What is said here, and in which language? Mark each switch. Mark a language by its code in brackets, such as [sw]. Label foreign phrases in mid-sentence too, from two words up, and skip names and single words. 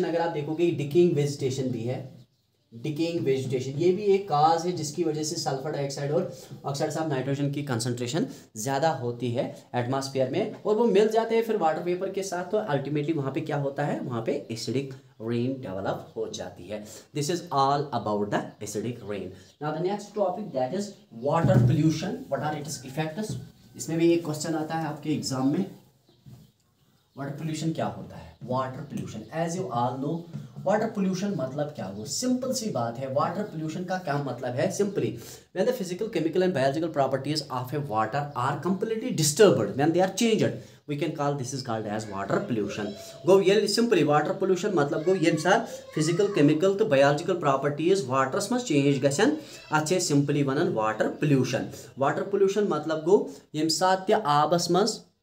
[hi] अगर आप देखोगे [en] decaying vegetation [hi] भी है, [en] decaying vegetation [hi] ये भी एक काज है जिसकी वजह से [en] sulfur dioxide [hi] और [en] oxides of nitrogen [hi] की कंसंट्रेशन ज़्यादा होती है एटमॉस्फेयर में, और वो मिल जाते हैं फिर [en] water vapor [hi] के साथ. तो अल्टीमेटली वहाँ पे क्या होता है, वहाँ पे [en] acidic rain develop [hi] हो जाती है. [en] this is all about the acidic rain. now the next topic that is water pollution. what are its effects. [hi] इसमें भी एक क्वेश्चन आता है आपके एग्जाम में, [en] water pollution [hi] क्या होता है. [en] water pollution as you all know, water pollution [hi] मतलब क्या हो, सिंपल सी बात है. वाटर पोल्यूशन का क्या मतलब है, [en] simply when the physical chemical and biological properties of a water are completely disturbed, when they are changed, we can call this is called as water pollution. [ks] गो ये सिंपली [en] water pollution [ks] मतलब गो ये सात [en] physical chemical [ks] तो [en] biological properties [ks] वाटरस मज चेंज गसन, अत सिंपली वन [en] water pollution. water pollution [ks] मतलब गो ये सात आबस मज